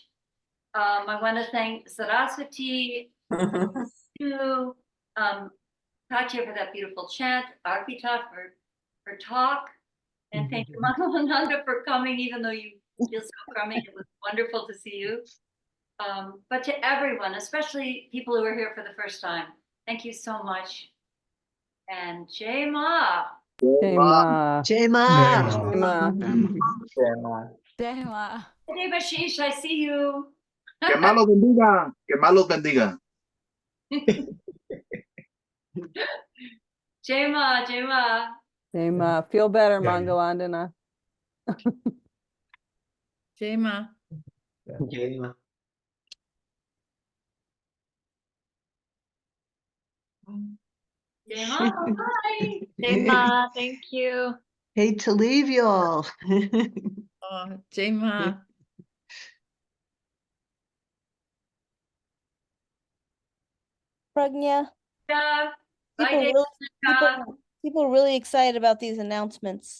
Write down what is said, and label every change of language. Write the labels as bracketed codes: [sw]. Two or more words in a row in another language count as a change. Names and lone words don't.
[en] I want to thank Saraswati, you, Katya for that beautiful chant, Arpita for her talk, and thank you, Mangalananda, for coming, even though you feel so crummy. It was wonderful to see you. But to everyone, especially people who are here for the first time, thank you so much. [hi] And Jai Ma. Jai Ma. Jai Ma. Jai Ma. Jai Ma. [en] Hey, Bashish, I see you. [es] Que malos bendiga. Que malos bendiga. [hi] Jai Ma, Jai Ma. Jai Ma. [en] Feel better, Mangalandana. [hi] Jai Ma. Jai Ma. Jai Ma, bye. Jai Ma, [en] thank you. Hate to leave you all. [hi] Oh, Jai Ma. [en] Pragnya, Yeah. Bye, people Dave. really, people are really excited about these announcements.